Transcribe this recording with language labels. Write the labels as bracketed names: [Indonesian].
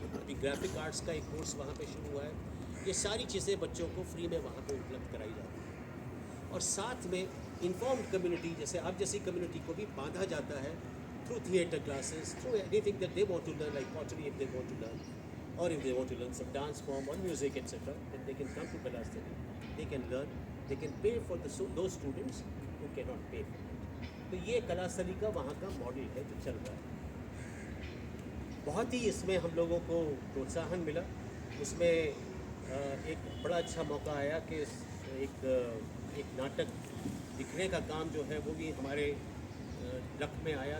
[Hindi] अभी graphic arts का एक कोर्स वहाँ पे शुरू हुआ है. ये सारी चीज़ें बच्चों को फ्री में वहाँ पे उपलब्ध कराई जाती है. और साथ में इन्फॉर्म्ड कम्युनिटी, जैसे आप जैसी कम्युनिटी को भी बांधा जाता है [English] Through theatre classes, through anything that they want to learn, like pottery if they want to learn, or if they want to learn some dance form or music, etc., then they can come to Kalastali. They can learn, they can pay for those students who cannot pay for it. [Hindi] तो ये कलास्थली का वहाँ का model है जो चल रहा है. बहुत ही इसमें हम लोगों को प्रोत्साहन मिला. उसमें एक बड़ा अच्छा मौका आया कि एक नाटक लिखने का काम जो है वो भी हमारे लक में आया.